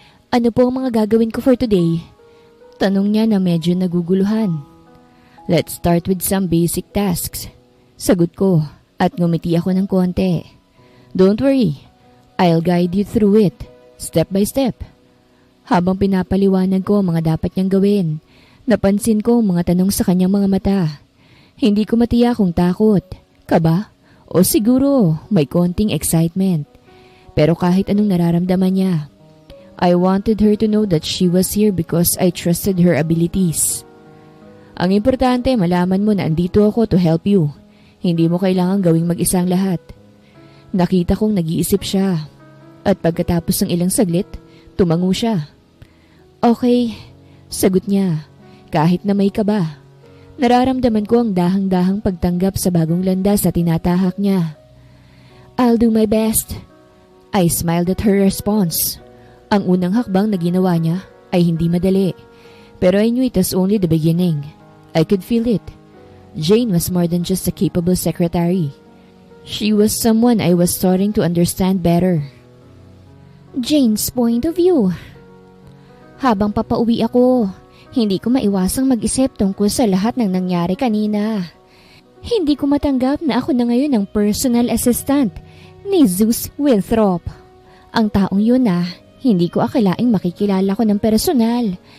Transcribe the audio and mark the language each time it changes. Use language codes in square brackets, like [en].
[tl] Ano po ang mga gagawin ko [en] for today? [tl] Tanong niya na medyo naguguluhan. [en] Let's start with some basic tasks, [tl] sagot ko At ngumiti ako ng konti. [en] Don't worry, I'll guide you through it, step by step. [tl] Habang pinapaliwanag ko ang mga dapat niyang gawin, napansin ko ang mga tanong sa kanyang mga mata. Hindi ko matiyak kung takot, kaba, o siguro may konting excitement. Pero kahit anong nararamdaman niya, [en] I wanted her to know that she was here because I trusted her abilities. [tl] Ang importante, malaman mo na andito ako [en] to help you. [tl] Hindi mo kailangang gawing mag-isang lahat. Nakita kong nag-iisip siya. At pagkatapos ng ilang saglit, tumango siya. Okay, sagot niya, kahit na may kaba. Nararamdaman ko ang dahang-dahang pagtanggap sa bagong landas na tinatahak niya. [en] I'll do my best. I smiled at her response. [tl] Ang unang hakbang na ginawa niya ay hindi madali. [en] Pero I knew it was only the beginning. I could feel it. Jane was more than just a capable secretary. She was someone I was starting to understand better. Jane's point of view. [tl] Habang papauwi ako, hindi ko maiwasang mag-isip tungkol sa lahat ng nangyari kanina. Hindi ko matanggap na ako na ngayon ang personal assistant ni Zeus Winthrop. Ang taong yun na hindi ko akalaing makikilala ko ng personal.